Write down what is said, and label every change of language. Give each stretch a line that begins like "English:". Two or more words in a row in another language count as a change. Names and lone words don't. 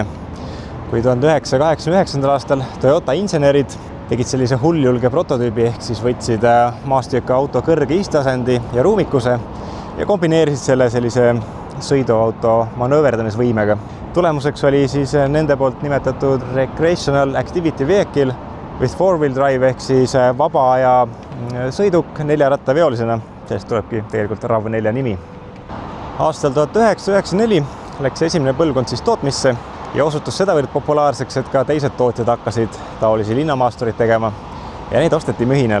Estonian: Kui 1989. aastal Toyota insenerid tegid sellise hulljulge prototüübi, ehk siis võtsid maastüki auto kõrge istasendi ja ruumikuse ja kombineerisid selle sellise sõiduauto manööverdamisvõimega. Tulemuseks oli siis nende poolt nimetatud
English: Recreational Activity Vehicle with four-wheel drive
Estonian: ehk siis vaba aja sõiduk 4-rattaveolisena. Sellest tulebki tegelikult RAV4 nimi. Aastal 1994 läks esimene põlvkond siis tootmisse ja osutus sedavõrd populaarseks, et ka teised tootjad hakkasid taolisi linnamaasturid tegema ja neid osteti mühinal.